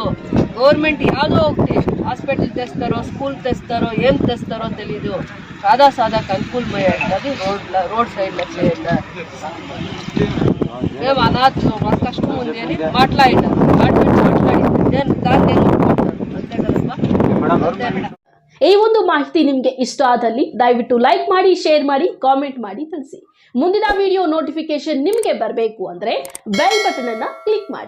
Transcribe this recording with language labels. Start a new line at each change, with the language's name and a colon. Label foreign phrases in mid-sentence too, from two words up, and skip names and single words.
Telugu: గవర్నమెంట్ యాదో ఒకటి హాస్పిటల్ తెస్తారో, స్కూల్ తెస్తారో, ఏం తెస్తారో తెలీదు, సాదా సాదాకి అనుకూలమయ్యేది అది రోడ్ సైడ్లో చేయండి. మేము అనాథం, మాకు కష్టం ఉంది అని మాట్లాడినారు, దాన్ని అంతే కదమ్మా.
Kannada: ಈ ಒಂದು ಮಾಹಿತಿ ನಿಮಗೆ ಇಷ್ಟ ಆದಲ್ಲಿ ದಯವಿಟ್ಟು ಲೈಕ್ ಮಾಡಿ, ಶೇರ್ ಮಾಡಿ, ಕಾಮೆಂಟ್ ಮಾಡಿ ತಿಳಿಸಿ. ಮುಂದಿನ
English: video notification
Kannada: ನಿಮಗೆ ಬರಬೇಕು ಅಂದ್ರೆ
English: bell button
Kannada: ಅನ್ನು ಕ್ಲಿಕ್ ಮಾಡಿ.